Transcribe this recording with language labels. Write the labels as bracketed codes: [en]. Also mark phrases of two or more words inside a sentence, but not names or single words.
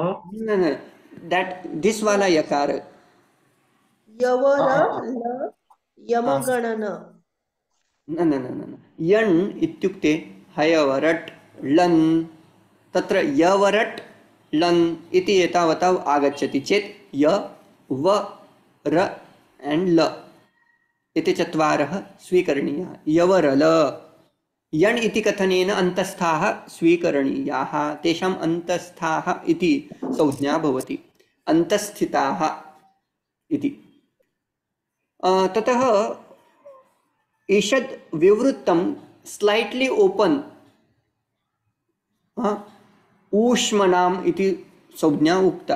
[en] that this वाला यकार [sa] यवर ल यमगणन न न न न न। यण् इत्युक्ते हयवरट् लन्, तत्र यवरट् लन् इति एतावता आगच्छति चेत् य व र एण्ड् ल इति चत्वारः स्वीकरणीयाः। यवरल यण् इति कथनेन अन्तस्थाः स्वीकरणीयाः, तेषाम् अन्तस्थाः इति संज्ञा भवति, अन्तस्थिताः इति। ततः ईषद् विवृत्तं [en] slightly open [sa] ऊष्मणाम् इति संज्ञा उक्ता।